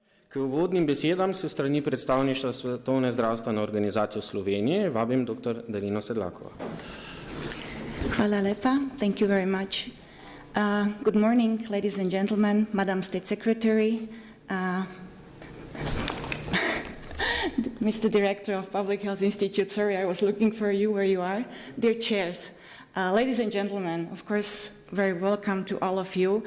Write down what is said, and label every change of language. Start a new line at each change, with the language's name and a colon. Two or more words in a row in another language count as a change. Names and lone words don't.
Slovenian: K uvodnim besedam se strani predstavništva Svetovne zdravstvene organizacije v Sloveniji vabim dr. Darino Sedlakova. Hvala lepa.
English: Thank you very much. Good morning, ladies and gentlemen, Madam State Secretary, Mr. Director of Public Health Institute, sorry, I was looking for you where you are, dear chairs, ladies and gentlemen, of course, very welcome to all of you.